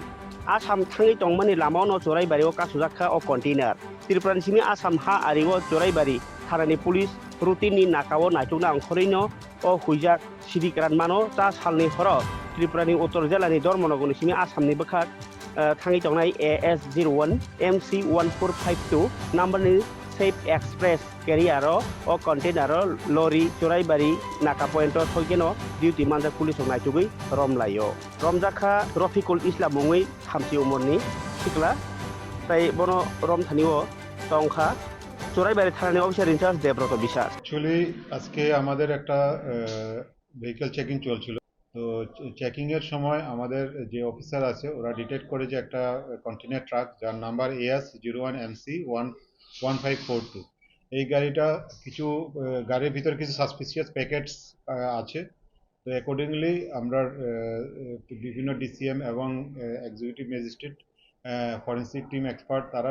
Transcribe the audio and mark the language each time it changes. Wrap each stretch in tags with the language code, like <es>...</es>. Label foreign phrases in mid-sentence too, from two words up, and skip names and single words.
<trp>Asam thangi tongmani lamao chorai bari o kasujaka o container. Tripura simi asam ha ariwo chorai bari tharani police routine ni nakao naituna angkhorino o huijak sirikran mano ta salni horo Tripura ni Uttor Jela ni Dormonogoni simi asam ni bakhak thangi tongnai AS01 MC1452 number ni Safe Express carrier o</trp> <en>container lorry</en> <trp>chorai bari naka point thogeno duty manda police naitugui romlayo romjaka Rafiqul Islam mungui hamsi umurni sikla tai bono rom thaniwo tongkha chorai bari thanani</trp> <en>officer in charge</en> <trp>Debrot Biswas</trp> <bn>অ্যাকচুয়ালি আজকে আমাদের একটা</bn> <en>vehicle checking</en> <bn>চলছিল তো চেকিং এর সময় আমাদের যে অফিসার আছে ওরা ডিটেক্ট করে যে একটা</bn> <en>container truck</en> <bn>যার নাম্বার AS01MC1542 এই গাড়িটা কিছু গাড়ির ভিতরে কিছু</bn> <en>suspicious packets</en> <bn>আছে তো অ্যাকর্ডিংলি আমরা বিভিন্ন ডিসিএম এবং</bn> <en>executive magistrate forensic team expert</en> <bn>তারা</bn>